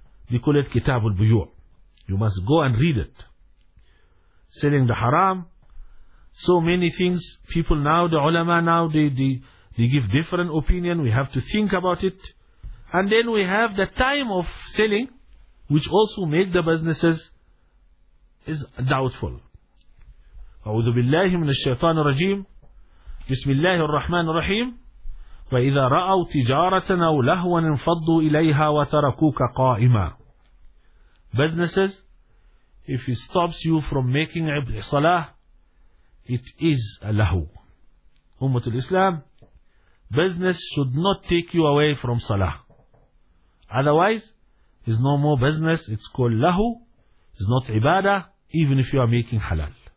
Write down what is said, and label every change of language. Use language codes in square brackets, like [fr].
[en] They call it Kitab al-Buyu'. You must go and read it. Selling the haram. So many things. People now, the ulama now, they give different opinion. We have to think about it. And then we have the time of selling, which also make the businesses is doubtful. [ar] أعوذ بالله من الشيطان الرجيم بسم الله الرحمن الرحيم وإذا رأوا تجارة أو لهوا انفضوا إليها وتركوك قائما. [en] Businesses, if it stops you from making salah, it is a lahu. Ummat al-Islam, business should not take you away from salah. Otherwise, it's no more business, it's called lahu, it's not ibadah, even if you are making halal.